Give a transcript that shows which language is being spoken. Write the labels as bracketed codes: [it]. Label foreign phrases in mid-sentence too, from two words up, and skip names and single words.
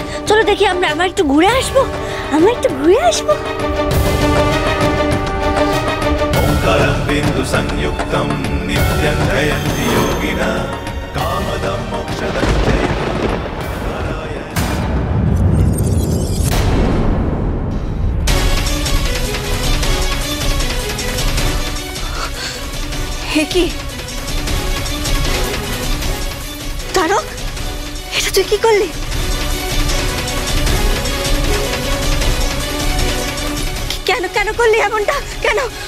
[bn] চলো দেখি, আমরা একটু ঘুরে আসবো। [sa] ओंकारं बिंदु संयुक्तं नित्यं जयन्ति योगिना कामदं मोक्षदं [bn] হে কি তারক, এটা তুই কি করলি? কেন করলি এমনটা? কেন?